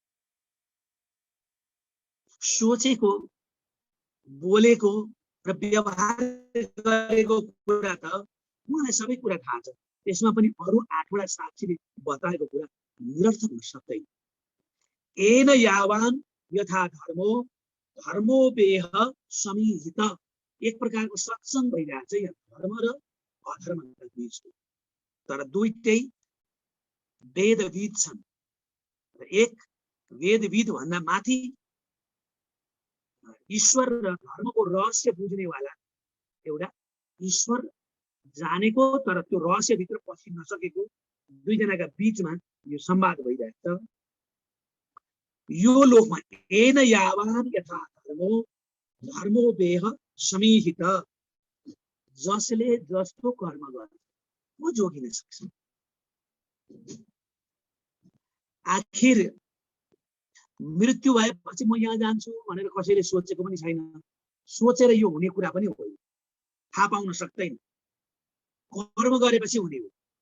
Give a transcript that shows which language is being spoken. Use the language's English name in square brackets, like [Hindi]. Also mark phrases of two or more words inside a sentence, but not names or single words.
[Nepali] सोचेको, बोलेको र व्यवहार गरेको कुरा त उहाँलाई सबै कुरा थाहा छ। त्यसमा पनि अरु 8वटा साक्षीले बताएको कुरा निरर्थक हुन सक्दैन। [Sanskrit] एन यावान यथा धर्मो धर्मो वेह समीहित, [Nepali] एक प्रकारको सत्संग भइरहेको छ यहाँ धर्म र अधर्मका बीचको। तर दुईटै वेदविद छन्। एक वेदविद भन्दा माथि ईश्वर र धर्मको रहस्य बुझ्नेवाला एउटा ईश्वर जानेको तर त्यो रहस्यभित्र पसिन नसकेको दुईजनाका बीचमा यो संवाद भइरहेको छ। यो लोकमा [Sanskrit] एन यावान यथा धर्मो धर्मो वेह समीहित, [Nepali] जसले जस्तो कर्म गर्छ वो जोगिन सक्छ। आखिर मृत्यु भएपछि म यहाँ जान्छु भनेर कसैले सोचेको पनि छैन, सोचेर यो हुने कुरा पनि होइन, थाहा पाउन सक्दैन, कर्म गरेपछि हुने हो।